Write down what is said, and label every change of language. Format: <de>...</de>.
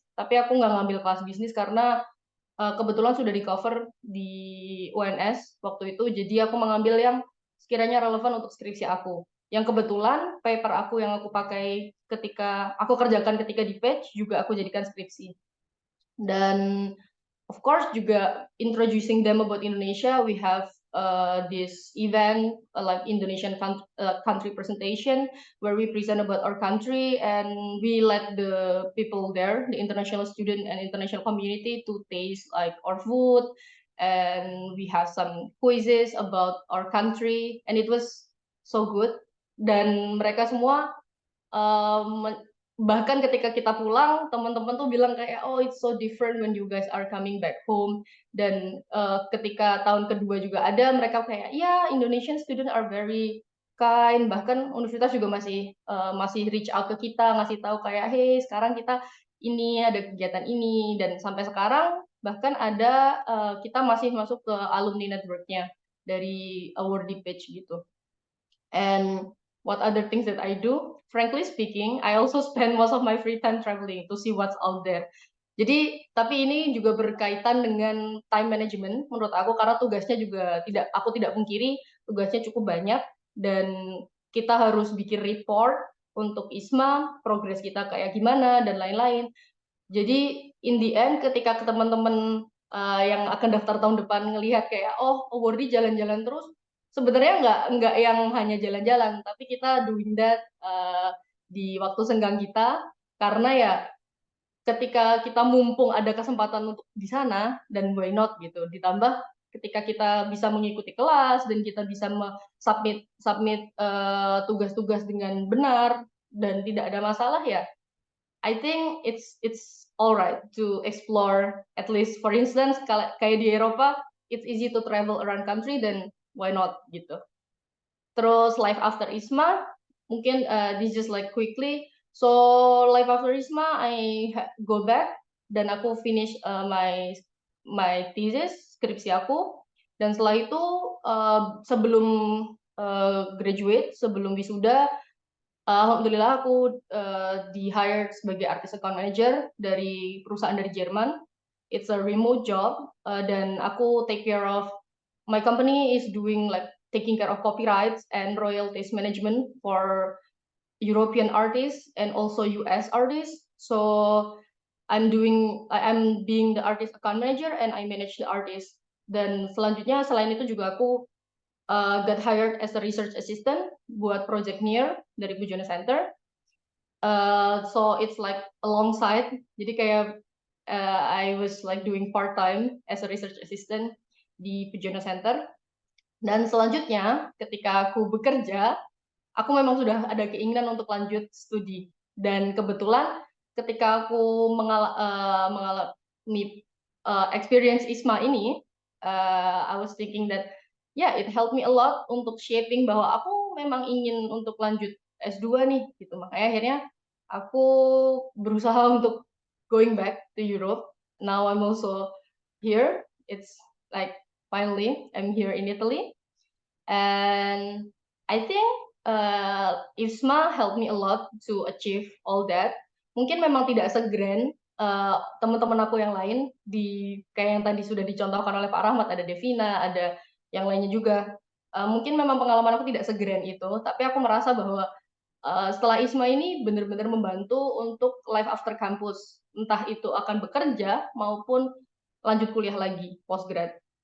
<id>Tapi aku nggak ngambil kelas bisnis karena kebetulan sudah di cover di UNS waktu itu. Jadi aku mengambil yang sekiranya relevan untuk skripsi aku. Yang kebetulan paper aku yang aku pakai ketika aku kerjakan ketika di Page juga aku jadikan skripsi. Dan</id> <en>of course juga introducing them about Indonesia. We have this event like Indonesian country presentation where we present about our country and we let the people there, the international student and international community, to taste like our food, and we have some quizzes about our country and it was so good.</en> <id>Dan mereka semua bahkan ketika kita pulang, teman-teman tuh bilang kayak,</id> <en>oh it's so different when you guys are coming back home.</en> <id>Dan ketika tahun kedua juga ada, mereka kayak, ya</id> <en>Indonesian student are very kind.</en> <id>Bahkan universitas juga masih reach out ke kita, ngasih tahu kayak, hey sekarang kita ini ada kegiatan ini. Dan sampai sekarang bahkan ada kita masih masuk ke alumni networknya dari awardee Page gitu.</id> <en>And what other things that I do? Frankly speaking, I also spend most of my free time traveling to see what's out there.</en> <id>Jadi, tapi ini juga berkaitan dengan time management menurut aku karena tugasnya juga aku tidak pungkiri tugasnya cukup banyak dan kita harus bikin report untuk ISMA, progres kita kayak gimana dan lain-lain. Jadi in the end ketika teman-teman yang akan daftar tahun depan ngelihat kayak oh awardee jalan-jalan terus, sebenarnya nggak yang hanya jalan-jalan, tapi kita doing that di waktu senggang kita karena ya ketika kita mumpung ada kesempatan untuk di sana dan why not gitu. Ditambah ketika kita bisa mengikuti kelas dan kita bisa submit tugas-tugas dengan benar dan tidak ada masalah ya.</id> <en>I think it's alright to explore at least for instance</en> <id>kayak di Eropa</id> <en>it's easy to travel around country then why not gitu. Terus life after ISMA mungkin this just like quickly. So life after ISMA I go back</en> <id>dan aku</id> <en>finish my thesis</en> <id>skripsi aku dan setelah itu sebelum graduate sebelum wisuda alhamdulillah aku di hire sebagai artist account manager dari perusahaan dari Jerman.</id> <en>It's a remote job</en> <id>dan aku</id> <en>take care of my company is doing like taking care of copyrights and royalties management for European artists and also US artists. So I'm being the artist account manager and I manage the artist.</en> <id>Dan selanjutnya selain itu juga aku</id> <en>got hired as a research assistant</en> <id>buat Project Near dari Pujono Center.</id> <en>So it's like alongside.</en> <id>Jadi kayak</id> <en>I was like doing part time as a research assistant di Pujono Center.</en> <id>Dan selanjutnya ketika aku bekerja, aku memang sudah ada keinginan untuk lanjut studi. Dan kebetulan ketika aku mengalami experience ISMA ini,</id> <en>I was thinking that yeah, it helped me a lot</en> <id>untuk shaping bahwa aku memang ingin untuk lanjut S2 nih gitu. Makanya akhirnya aku berusaha untuk</id> <en>going back to Europe. Now I'm also here. It's like finally I'm here in Italy. And I think ISMA helped me a lot to achieve all that.</en> <id>Mungkin memang tidak segrand teman-teman aku yang lain kayak yang tadi sudah dicontohkan oleh Pak Rahmat, ada Devina, ada yang lainnya juga. Mungkin memang pengalaman aku tidak segrand itu, tapi aku merasa bahwa setelah ISMA ini benar-benar membantu untuk life after campus, entah itu akan bekerja maupun lanjut kuliah lagi postgrad.</id>